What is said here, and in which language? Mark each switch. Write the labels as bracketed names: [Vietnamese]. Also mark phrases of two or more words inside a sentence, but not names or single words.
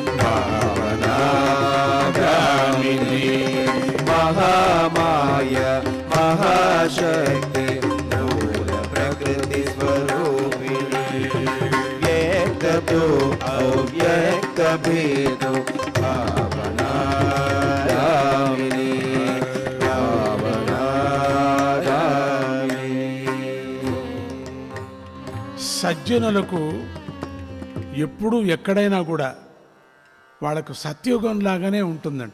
[Sanskrit] भावनागामिनी महामाया महाशक्ति मूल प्रकृति स्वरूपिणी व्यक्त तो अव्यक्त भेदो [Telugu] సజ్జనులకు ఎప్పుడు ఎక్కడైనా కూడా వాళ్ళకు సత్యుగం లాగానే ఉంటుందంట.